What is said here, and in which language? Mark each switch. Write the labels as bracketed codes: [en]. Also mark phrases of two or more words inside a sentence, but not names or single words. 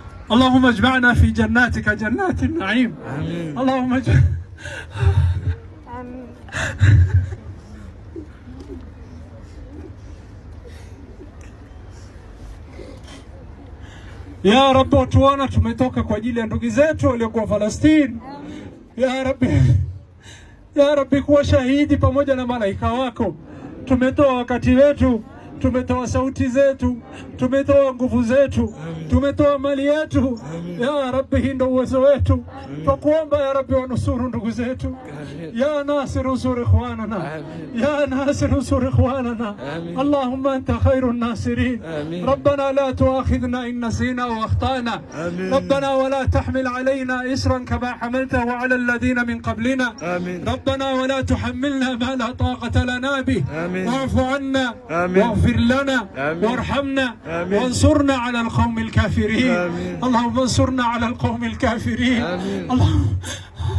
[ar] اللهم اجمعنا في جناتك جنات النعيم. آمين. اللهم آمين. يا رب, [sw] watuona tumetoka kwa ajili ya ndugu zetu waliokuwa Falastini. [ar] يا رب, [sw] kuwa shahidi pamoja na malaika wako. Tumetoa wakati wetu, tumetoa sauti zetu, tumetoa nguvu zetu, tumetoa mali yetu. [ar] يا رب, [sw] hii ndio uwezo wetu. Tukuomba [ar] يا رب, [sw] wanusuru ndugu zetu. [ar] يا ناصر انصر إخواننا، يا ناصر انصر إخواننا. اللهم أنت خير الناصرين. ربنا لا تؤاخذنا إن نسينا أو أخطأنا. ربنا ولا تحمل علينا إصرا كما حملته على الذين من قبلنا. ربنا ولا تحملنا ما لا طاقة لنا به. واعف عنا واغفر لنا وارحمنا وانصرنا على القوم الكافرين. اللهم انصرنا على القوم الكافرين. اللهم